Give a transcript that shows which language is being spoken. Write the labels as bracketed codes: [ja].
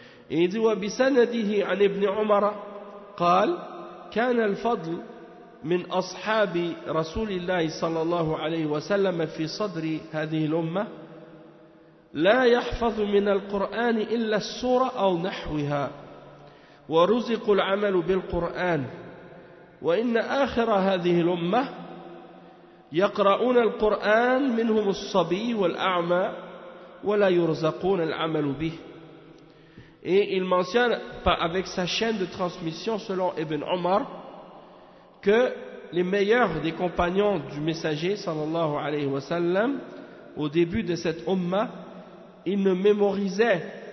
[fr] Et il dit: [ar] wa bisanadihi an ibn Umar qal kana al-fadl min ashabi Rasulillahi sallallahu alayhi wa sallam fi sadri hadhihi al-umma la yahfazu min al-Qur'an illa as-sura aw nahwaha. ورزق العمل بالقرآن وإن آخر هذه الأمة يقرؤون القرآن منهم الصبي والأعمى ولا يرزقون العمل به. [fr] Et il mentionne avec sa chaîne de transmission selon Ibn Omar que les meilleurs des compagnons du messager sallallahu alayhi wa sallam au début de cette umma, ils ne mémorisaient